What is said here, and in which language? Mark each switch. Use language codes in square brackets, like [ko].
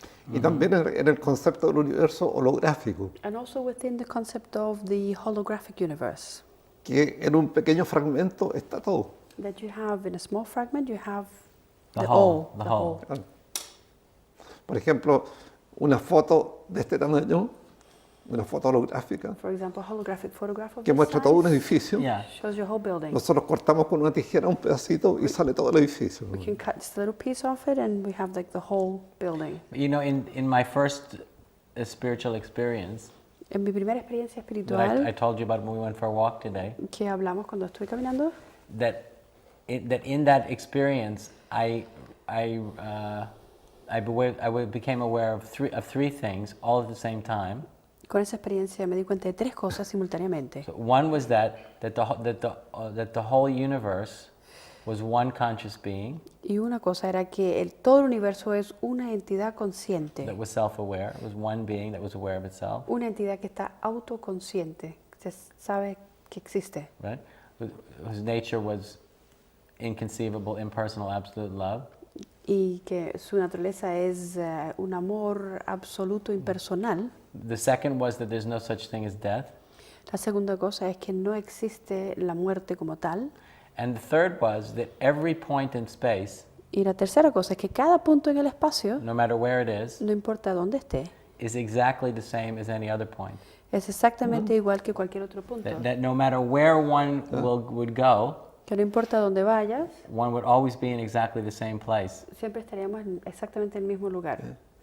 [es] Y también en el concepto del universo holográfico, [en] and also within the concept of the holographic universe, [es] que en un pequeño fragmento está todo. [en] that you have in a small fragment, you have The all, whole, the whole. [es] Por ejemplo, una foto de este tamaño, una foto holográfica, [en] For example, a holographic photograph of [es] que [en] this [es] muestra todo un [en] size [es] edificio. [en] Yeah. shows your whole building. [es] Nosotros cortamos con una tijera un pedacito y sale todo el edificio. [en] We can cut just a little piece off it, and we have like the whole building. In my first spiritual experience [es] En mi primera experiencia [en] that [es] espiritual [en] I told you about when we went for a walk today, [es] que hablamos cuando estuve caminando, [en] that in that experience I became aware of three things all at the same time. [es] con esa experiencia me di cuenta de tres cosas simultáneamente. [en] So one was that the whole universe was one conscious being [es] Y una cosa era que todo el universo es una entidad consciente, [en] that was self-aware. It was one being that was aware of itself, [es] una entidad que está autoconsciente, que sabe que existe, [en] right? Whose nature was inconceivable, impersonal, absolute love. [es] y que su naturaleza es un amor absoluto impersonal. [en] The second was that there's no such thing as death. [es] La segunda cosa es que no existe la muerte como tal. [en] And the third was that every point in space, [es] Y la tercera cosa es que cada punto en el espacio, [en] no matter where it is, [es] no importa dónde esté, [en] is exactly the same as any other point. [es] es exactamente igual que cualquier otro punto. [en] That no matter where one would go, [es] Que no importa dónde vayas, [en] one would always be in exactly the same place. [es] siempre estaríamos en exactamente el mismo lugar.